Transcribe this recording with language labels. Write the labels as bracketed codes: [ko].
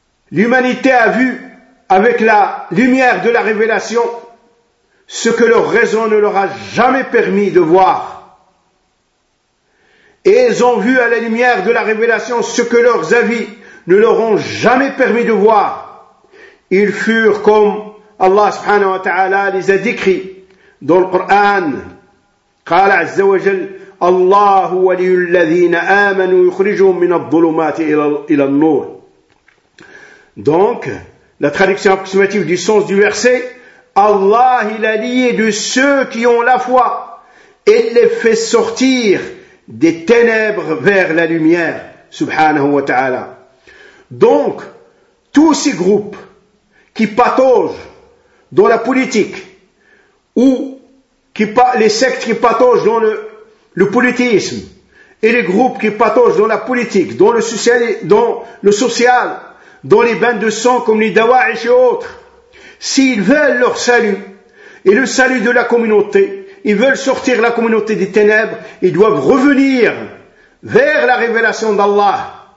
[fr] L'humanité a vu, avec la lumière de la révélation, ce que leur raison ne leur a jamais permis de voir. Et ils ont vu à la lumière de la révélation ce que leurs avis ne leur ont jamais permis de voir. Ils furent comme Allah subhanahu wa ta'ala les a décrits [ar] دون القرآن قال عز وجل الله ولي الذين آمنوا يخرجهم من الظلمات إلى النور. [fr] Donc, la traduction approximative du sens du verset, Allah est l'allié de ceux qui ont la foi et les fait sortir des ténèbres vers la lumière, subhanahu wa ta'ala. Donc, tous ces groupes qui pataugent dans la politique ou les sectes qui pataugent dans le politisme et les groupes qui pataugent dans la politique, dans le social, dans les bains de sang comme les Dawa'ish et autres, s'ils veulent leur salut et le salut de la communauté, ils veulent sortir la communauté des ténèbres, ils doivent revenir vers la révélation d'Allah,